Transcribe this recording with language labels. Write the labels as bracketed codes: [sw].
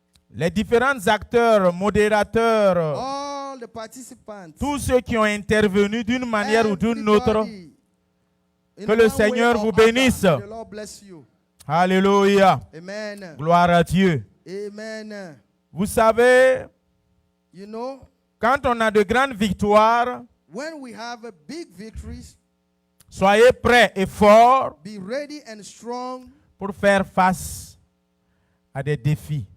[fr] Les différents acteurs, modérateurs, tous ceux qui ont intervenu d'une manière ou d'une autre, que le Seigneur vous bénisse. Alléluia. [en] Amen. [fr] Gloire à Dieu. [en] Amen. [fr] Vous savez, [en] You know, [fr] quand on a de grandes victoires, [en] when we have a big victories, [fr] soyez prêts et forts [en] be ready and strong [fr] pour faire face à des défis